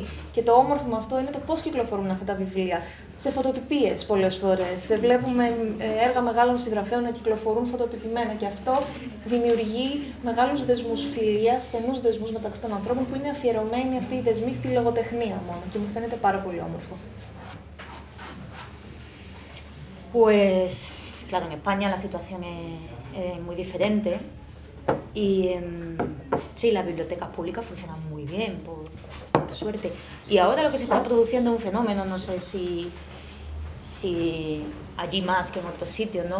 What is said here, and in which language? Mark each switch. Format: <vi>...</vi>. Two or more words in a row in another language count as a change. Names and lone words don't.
<el>Και το όμορφο με αυτό είναι το πώς κυκλοφορούν αυτά τα βιβλία. Σε φωτοτυπίες πολλές φορές. Βλέπουμε έργα μεγάλων συγγραφέων να κυκλοφορούν φωτοτυπημένα και αυτό δημιουργεί μεγάλους δεσμούς φιλίας, στενούς δεσμούς μεταξύ των ανθρώπων που είναι αφιερωμένοι αυτοί οι δεσμοί στη λογοτεχνία μόνο και μου φαίνεται πάρα πολύ όμορφο.</el> <es>Pues, claro, en España la situación es muy diferente. Y sí, las bibliotecas públicas funcionan muy bien, por suerte. Y ahora lo que se está produciendo es un fenómeno, no sé si allí más que en otros sitios, ¿no?</es>